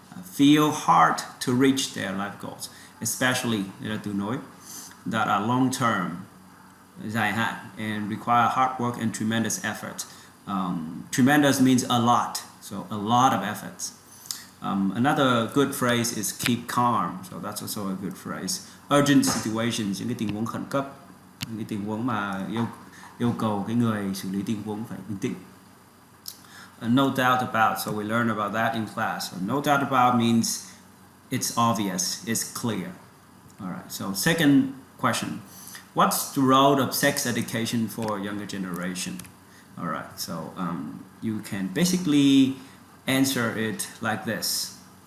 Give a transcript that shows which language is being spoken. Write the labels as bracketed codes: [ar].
[en] Feel hard to reach their life goals, especially that are long-term, [vi] dài hạn, [en] and require hard work and tremendous effort. Tremendous means a lot, so a lot of efforts. Another good phrase is keep calm, so that's also a good phrase. Urgent situations, [vi] những cái tình huống khẩn cấp, những cái tình huống mà yêu cầu cái người xử lý tình huống phải bình tĩnh. [en] No doubt about, so we learn about that in class. So no doubt about means it's obvious, it's clear. Alright, so second question. What's the role of sex education for younger generation? Alright, so you can basically answer it like this.